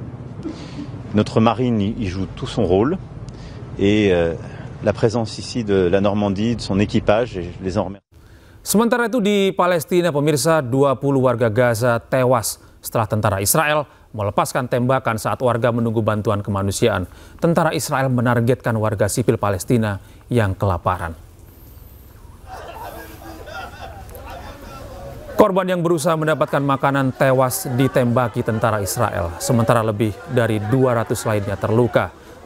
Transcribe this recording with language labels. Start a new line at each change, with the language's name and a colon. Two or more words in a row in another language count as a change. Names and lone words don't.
French: Notre marine y joue tout son rôle et la présence ici de la Normandie, de son équipage, et je les en remercie.
Indonesian: Sementara itu di Palestina pemirsa, 20 warga Gaza tewas setelah tentara Israel melepaskan tembakan saat warga menunggu bantuan kemanusiaan. Tentara Israel menargetkan warga sipil Palestina yang kelaparan. Korban yang berusaha mendapatkan makanan tewas ditembaki tentara Israel, sementara lebih dari 200 lainnya terluka.